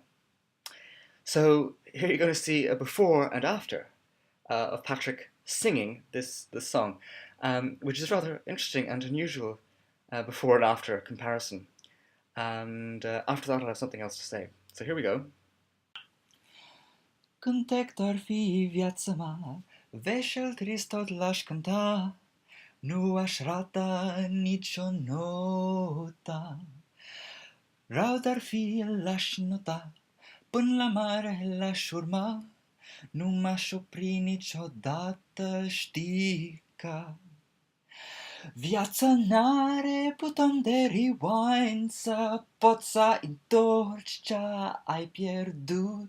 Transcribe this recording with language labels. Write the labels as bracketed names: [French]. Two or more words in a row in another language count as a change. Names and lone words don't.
[English] So here you're going to see a before and after of Patrick singing this song, which is rather interesting and unusual before and after comparison. And after that I'll have something else to say. So here we go. [Romanian] Cântec ar fi viața mea, veșel trist tot l-aș cânta, nu aș rata nicio notă. Rău dar fi l-aș nota, până la mare l-aș urma, nu m-aș opri niciodată, știi că viața n-are buton de rewind, să poți să întorci ce ai pierdut.